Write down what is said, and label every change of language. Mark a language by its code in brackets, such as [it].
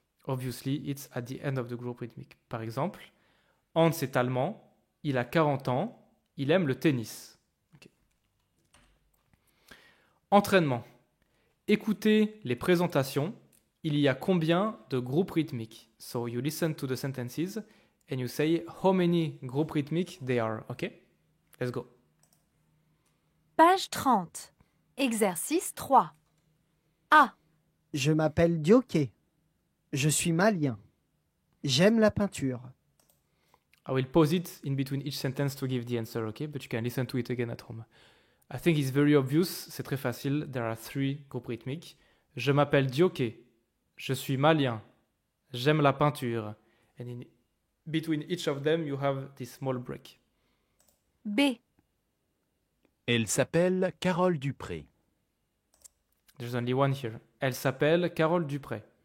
[en] Obviously, it's at the end of the group rythmique. [fr] Par exemple, Hans est allemand, il a 40 ans, il aime le tennis. Okay. Entraînement. Écoutez les présentations. Il y a combien de groupes rythmiques? [en] So you listen to the sentences and you say how many group rhythmic they are, okay? Let's go. [fr] Page 30. Exercice 3. A. Je m'appelle Dioké. Je suis malien. J'aime la peinture. [en] I will pause it in between each sentence to give the answer, okay? But you can listen to it again at home. I think it's very obvious, [fr] c'est très facile. [en] There are 3 group rhythmic. [fr] Je m'appelle Dioké. Je suis malien. J'aime la peinture. [en] And in between each of them, you have this small break. [fr] B. Elle s'appelle Carole Dupré. [en] There's only one here. [fr] Elle s'appelle Carole Dupré.